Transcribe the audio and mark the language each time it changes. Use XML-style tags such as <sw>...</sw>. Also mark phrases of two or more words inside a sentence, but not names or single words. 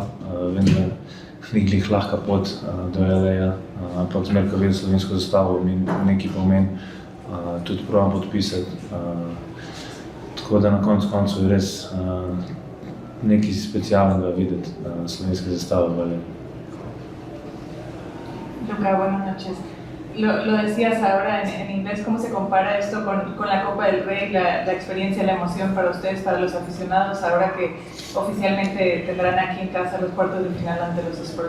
<sl>Vem, da ni glih lahka pot do LA-ja, ampak zmer, ko vidim slovensko zastavo, mi nekaj pomeni. Tudi probam podpisati. Tako da na koncu je res nekaj specialnega videti slovenske zastave v LA.</sl> <es>Luka, buenas noches. Lo decías ahora en inglés, ¿cómo se compara esto con la Copa del Rey, la experiencia, la emoción para ustedes, para los aficionados, ahora que oficialmente tendrán aquí en casa los cuartos de final ante los Spurs?</es>